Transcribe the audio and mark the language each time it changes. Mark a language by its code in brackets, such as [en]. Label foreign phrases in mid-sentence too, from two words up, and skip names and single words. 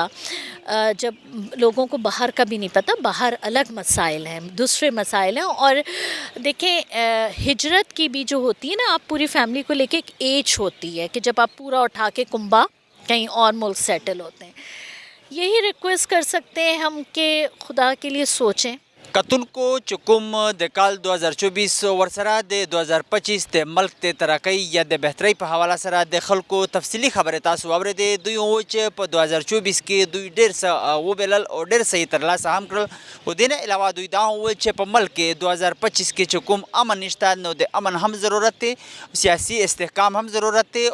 [ur] جب لوگوں کو باہر کا بھی نہیں پتہ، باہر الگ مسائل ہیں، دوسرے مسائل ہیں. اور دیکھیں، ہجرت کی بھی جو ہوتی ہے نا، آپ پوری فیملی کو لے کے ایک ایج ہوتی ہے کہ جب آپ پورا اٹھا کے کنبہ کہیں اور ملک سیٹل ہوتے ہیں. یہی ریکویسٹ کر سکتے ہیں ہم کہ خدا کے لیے سوچیں. [ps] کتن کو چکم د کال 2024 ورسره د 2025 د ملک د ترقی یا د بهترۍ په حواله سره د خلکو تفصیلی خبرې تاسو واورېدې. دوی وویل چې په 2024 کې دوی ډېر څه وبلل او ډېر څه یې ترلاسه هم کړل. خو دې نه علاوه دوی دا هم وویل چې په ملک کې 2025 کې چې کوم امن نشته، نو د امن هم ضرورت دی، سیاسي استحکام هم ضرورت دی.